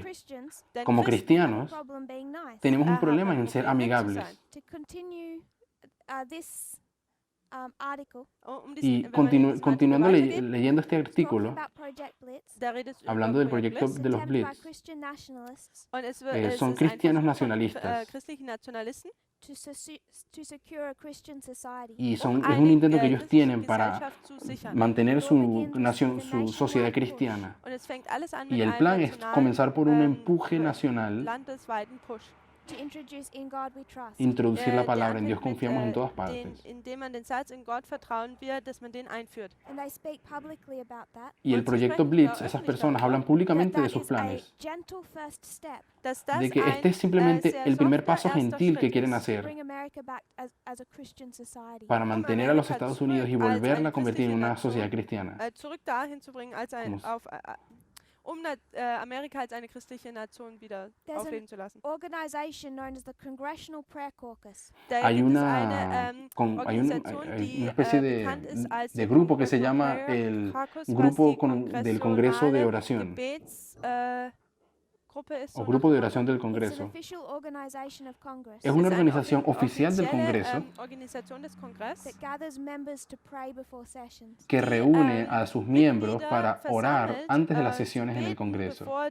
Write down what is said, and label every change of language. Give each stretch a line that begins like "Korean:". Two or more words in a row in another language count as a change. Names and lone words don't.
Spanish: Como cristianos, tenemos un problema en ser amigables. Y continuando leyendo este artículo, hablando del proyecto de los Blitz, son cristianos nacionalistas
English: to secure a Christian society.
Spanish: Y es un intento que ellos tienen para mantener su nación, su sociedad cristiana. Y el plan es comenzar por un empuje nacional, introducir la palabra en Dios confiamos en todas partes. Y el proyecto Blitz, esas personas hablan públicamente de sus planes, de que este es simplemente el primer paso gentil que quieren hacer para mantener a los Estados Unidos y volverla a convertir en una sociedad cristiana.
German: Amerika als eine christliche Nation wieder aufleben zu lassen.
Spanish: Hay una especie de grupo que se llama el Grupo del Congreso de Oración. O Grupo de Oración del Congreso. Es una organización oficial del Congreso que reúne a sus miembros para orar antes de las sesiones en el Congreso.